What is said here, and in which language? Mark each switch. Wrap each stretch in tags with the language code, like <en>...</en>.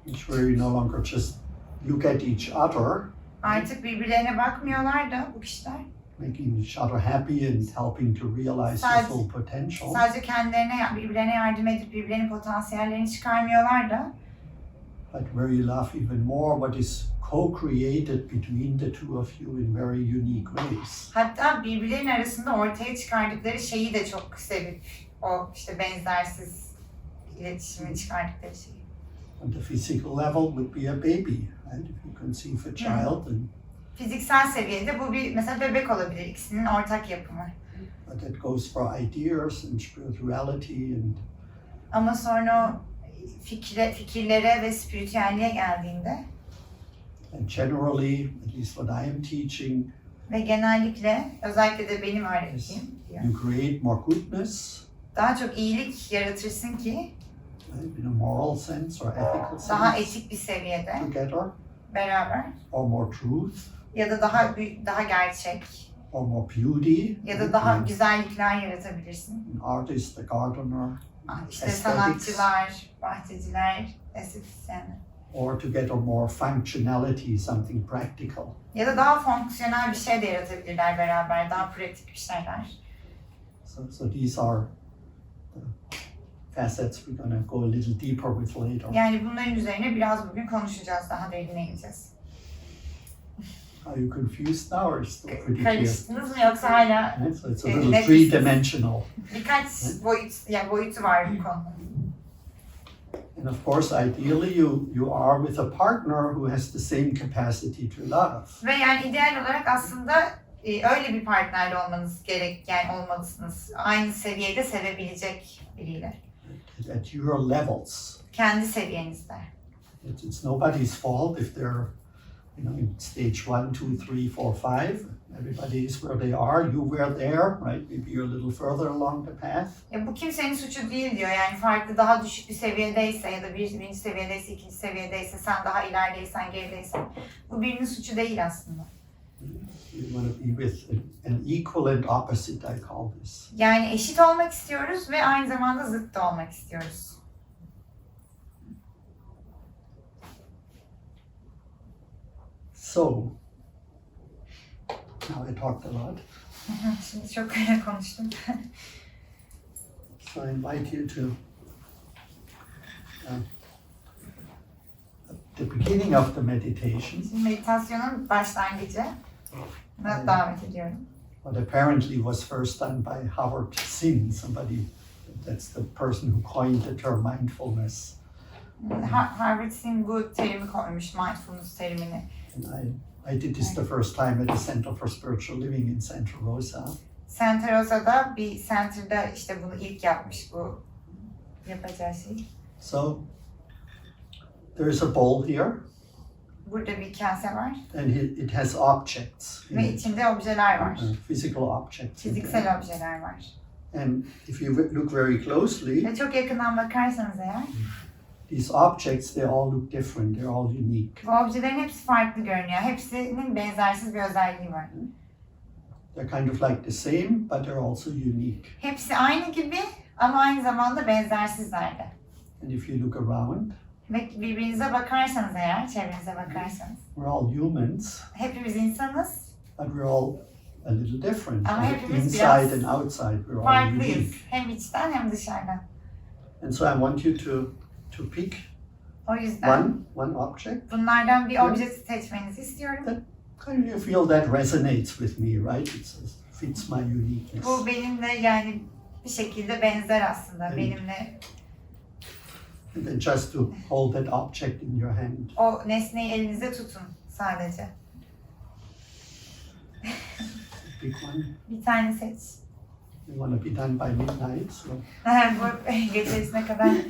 <en>where you no longer just look at each other,</en> <tr>Artık birbirlerine bakmıyorlar da bu kişiler.</tr> <en>making each other happy and helping to realize their full potential.</en> <tr>Sadece birbirlerine yardım edip birbirlerinin potansiyellerini çıkarmıyorlar da.</tr> <en>But where you love even more what is co-created between the two of you in very unique ways.</en> <tr>Hatta birbirlerinin arasında ortaya çıkardıkları şeyi de çok sevip o işte benzersiz iletişimi çıkardıkları şeyi.</tr> <en>On the physical level would be a baby, right? If you conceive a child, and</en> <tr>Fiziksel seviyede bu bir mesela bebek olabilir, ikisinin ortak yapımı.</tr> <en>but that goes for ideas and spirituality and</en> <tr>Ama sonra o fikirlere ve spiritüelliğe geldiğinde</tr> <en>generally, at least what I am teaching,</en> <tr>ve genellikle özellikle de benim öğrettiğim diyor,</tr> <en>you create more goodness,</en> <tr>daha çok iyilik yaratırsın ki</tr> <en>right, in a moral sense or ethical</en> <tr>daha</tr> <en>sense,</en> <tr>etik bir seviyede</tr> <en>together,</en> <tr>beraber</tr> <en>or more truth,</en> <tr>ya da daha gerçek</tr> <en>or more beauty.</en> <tr>ya da daha güzellikler yaratabilirsin.</tr> <en>An artist, a gardener,</en> <tr>İşte</tr> <en>aesthetics,</en> <tr>sanatçılar, bahçeciler, estetisyenler.</tr> <en>or to get a more functionality, something practical.</en> <tr>Ya da daha fonksiyonel bir şey de yaratabilirler beraber, daha pratik bir şeyler.</tr> <en>So these are the facets we're going to go a little deeper with later.</en> <tr>Yani bunların üzerine biraz bugün konuşacağız, daha derine ineceğiz.</tr> <en>Are you confused now or still pretty clear?</en> <tr>Karıştınız mı yoksa hala</tr> <en>Right, so it's a little</en> <tr>net</tr> <en>three-dimensional.</en> <tr>birkaç boyutu var bu konuda.</tr> <en>And of course, ideally, you are with a partner who has the same capacity to love.</en> <tr>Ve yani ideal olarak aslında öyle bir partnerle olmanız yani olmalısınız. Aynı seviyede sevebilecek biriyle.</tr> <en>At your levels.</en> <tr>Kendi seviyenizde.</tr> <en>It's nobody's fault if they're, in stage 1, 2, 3, 4, 5. Everybody is where they are. You were there, right? Maybe you're a little further along the path.</en> <tr>Bu kimsenin suçu değil diyor. Yani farklı daha düşük bir seviyedeyse ya da birinci seviyedeyse, ikinci seviyedeyse, sen daha ilerideysen, gerideysen. Bu birinin suçu değil aslında.</tr> <en>We want to be with an equal and opposite, I call this.</en> <tr>Yani eşit olmak istiyoruz ve aynı zamanda zıt da olmak istiyoruz.</tr> <en>So, now I talked a lot.</en> <tr>Şimdi çok konuştum.</tr> <en>So I invite you to the beginning of the meditation.</en> <tr>Şimdi meditasyonun başlangıcı. Davet ediyorum.</tr> <en>What apparently was first done by Howard Zinn, somebody, that's the person who coined the term mindfulness.</en> <tr>Harvard Zinn bu terimi koymuş, mindfulness terimini.</tr> <en>And I did this the first time at the Center for Spiritual Living in Santa Rosa.</en> <tr>Santa Rosa'da bir center'da işte bunu ilk yapmış, bu yapacağı şey.</tr> <en>So there is a bowl here,</en> <tr>Burada bir kase var</tr> <en>and it has objects in</en> <tr>ve</tr> <en>it,</en> <tr>içinde objeler var.</tr> <en>physical objects. in there.</en> <tr>Fiziksel objeler var.</tr> <en>And if you look very closely,</en> <tr>Ve çok yakından bakarsanız eğer,</tr> <en>these objects, they all look different, they're all unique.</en> <tr>bu objelerin hepsi farklı görünüyor. Hepsinin benzersiz bir özelliği var.</tr> <en>They're kind of like the same, but they're also unique.</en> <tr>Hepsi aynı gibi ama aynı zamanda benzersizler de.</tr> <en>And if you look around,</en> <tr>Ve birbirinize bakarsanız eğer, çevrenize bakarsanız,</tr> <en>we're all humans,</en> <tr>hepimiz insanız,</tr> <en>but we're all a little different.</en> <tr>Ama</tr> <en>Like</en> <tr>hepimiz</tr> <en>inside</en> <tr>biraz</tr> <en>and outside, we're all</en> <tr>farklıyız.</tr> <en>unique.</en> <tr>Hem içten hem dışarıdan.</tr> <en>And so I want you to pick</en> <tr>O yüzden</tr> <en>one object.</en> <tr>bunlardan bir obje seçmenizi istiyorum.</tr> <en>Kind of you feel that resonates with me, right? It fits my uniqueness.</en> <tr>Bu benimle yani bir şekilde benzer aslında. Evet. Benimle</tr> <en>And then just to hold that object in your hand.</en> <tr>o nesneyi elinize tutun sadece.</tr> <en>Pick one.</en> <tr>Bir tane seç.</tr> <en>You want to be done by midnight, so</en> <tr>Bu gecesine kadar.</tr>